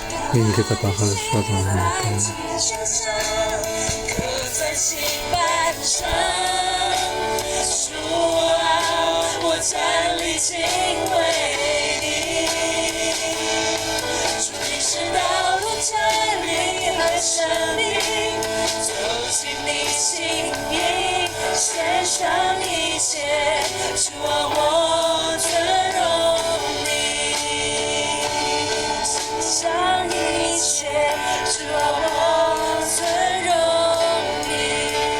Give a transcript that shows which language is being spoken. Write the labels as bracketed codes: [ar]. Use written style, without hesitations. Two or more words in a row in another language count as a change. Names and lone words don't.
[fr] Oui, que ta parole soit dans mon cœur. [zh] 刻在心板上，主啊，我站立敬畏你，主你是道路真理和生命，走进你心意，献上一切，主啊，我尊荣你，献上一切，主啊，我尊荣你。